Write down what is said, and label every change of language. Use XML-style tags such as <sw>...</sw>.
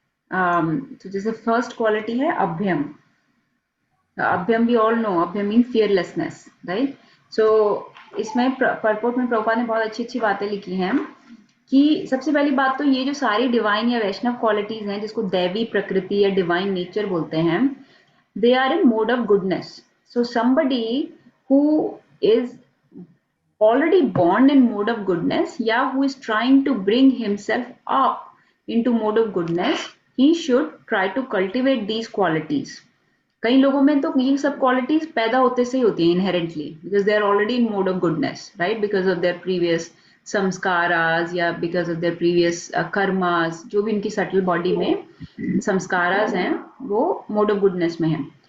<hi>तो जैसे first quality है अभ्यम।</hi> <en>अभ्यम we all know,</en> <hi>अभ्यम mean fearlessness, right. सो इसमें परपोर्ट में प्रभुपाद ने बहुत अच्छी अच्छी बातें लिखी हैं कि सबसे पहली बात तो ये जो सारी डिवाइन या वैष्णव क्वालिटीज हैं जिसको दैवी प्रकृति या डिवाइन नेचर बोलते हैं,</hi> <en>they are in mode of goodness. So somebody who is already born in mode of goodness, yeah, who is trying to bring himself up into mode of goodness, he should try to cultivate these qualities.</en> <hi>कई लोगों में तो ये सब qualities पैदा होते से ही होती हैं inherently,</hi> <en>because they are already in mode of goodness,</en> <hi>right, because of their previous samskaras या because of their previous karmas, जो भी इनकी सटल बॉडी में संस्कारास हैं वो मोड ऑफ गुडनेस में हैं।</hi>